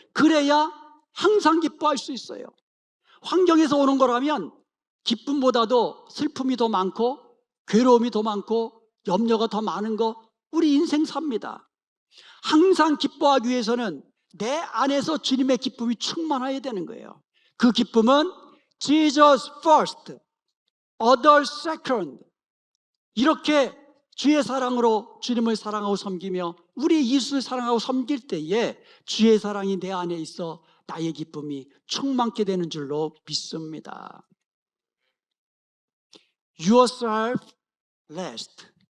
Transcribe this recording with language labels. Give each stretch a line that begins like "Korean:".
Korean: 그래야 항상 기뻐할 수 있어요. 환경에서 오는 거라면 기쁨보다도 슬픔이 더 많고 괴로움이 더 많고 염려가 더 많은 거 우리 인생 삽니다. 항상 기뻐하기 위해서는 내 안에서 주님의 기쁨이 충만해야 되는 거예요. 그 기쁨은
English: Jesus first, others second.
Korean: 이렇게 주의 사랑으로 주님을 사랑하고 섬기며 우리 이웃을 사랑하고 섬길 때에 주의 사랑이 내 안에 있어 나의 기쁨이 충만케 되는 줄로 믿습니다.
English: Yourself last.